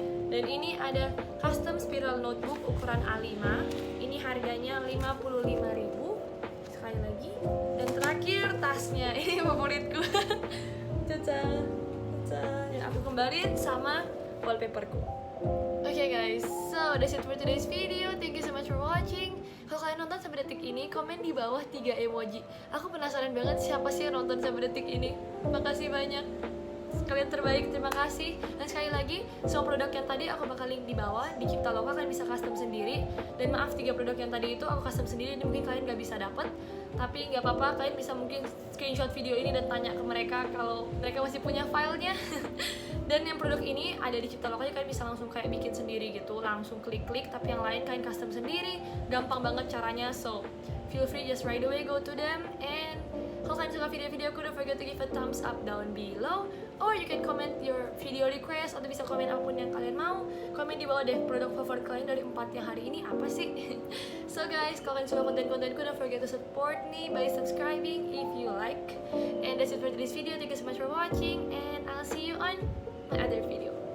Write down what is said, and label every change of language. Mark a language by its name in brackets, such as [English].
[Indonesian] Dan ini ada custom spiral notebook ukuran A5. Ini harganya 55.000 sekali lagi. Dan terakhir tasnya, ini favoritku. Caca yang aku kembarin sama wallpaperku. [English] Okay guys, so that's it for today's video. Thank you so much for watching. [Indonesian] Kalau kalian nonton sampai detik ini, komen di bawah 3 emoji. Aku penasaran banget siapa sih yang nonton sampai detik ini. Makasih banyak, kalian terbaik, terima kasih. Dan sekali lagi, semua produk yang tadi aku bakal link di bawah. Di Cipta Loka kalian bisa custom sendiri. Dan maaf, 3 produk yang tadi itu aku custom sendiri, ini mungkin kalian gak bisa dapet. Tapi nggak apa-apa, kalian bisa mungkin screenshot video ini dan tanya ke mereka kalau mereka masih punya filenya. Dan yang produk ini ada di Cipta Loka, kalian bisa langsung kayak bikin sendiri gitu, langsung klik-klik. Tapi yang lain kalian custom sendiri, gampang banget caranya. [English] So feel free, just right away go to them. And [Indonesian] kalau kalian suka video-videoku, [English] don't forget to give a thumbs up down below. Or you can comment your video request, [Indonesian] atau bisa komen apapun yang kalian mau. Komen di bawah deh produk favorit kalian dari 4 yang hari ini apa sih. [English] So guys, [Indonesian] kalau kalian suka konten-kontenku, [English] don't forget to support me by subscribing if you like. And that's it for today's video. Thank you so much for watching, and I'll see you on my other video.